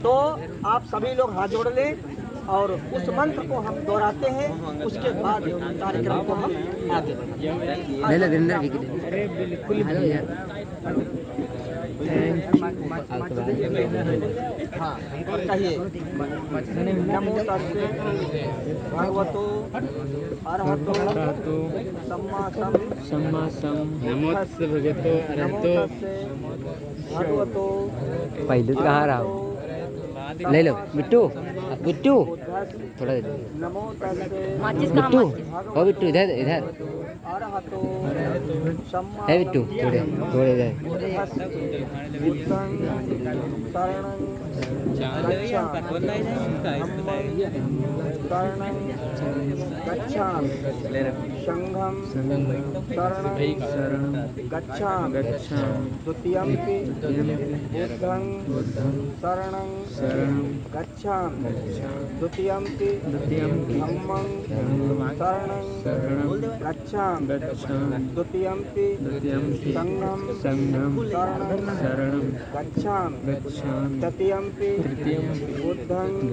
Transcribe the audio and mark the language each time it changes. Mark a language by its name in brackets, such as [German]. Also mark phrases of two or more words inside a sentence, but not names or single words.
[Hindi] तो आप सभी लोग हाथ जोड़ लें और उस मंत्र को हम दोहराते हैं। उसके बाद कार्यक्रम को हम आगे हाँ कहिए। [Pali] नमो तस्से भगवतो अरहतो सम्मा नमो तस्से भगवतो [Hindi] पहले तो कहाँ रहा ले लो बिट्टू बिट्टू थोड़ा दे [Pali] नमो तस्से [Hindi] बिट्टू ओ बिट्टू इधर इधर [Pali] अरहतो सम्मा [Hindi] है बिट्टू थोड़े थोड़े इधर [Pali] बुद्धं शरणं गच्छामि संघं शरणं गच्छामि द्वितीयंपि बुद्धं शरणं गच्छामि द्वितीयंपि धम्मं शरणं गच्छामि द्वितीयंपि संघं शरणं गच्छामि तृतीयंपि बुद्धं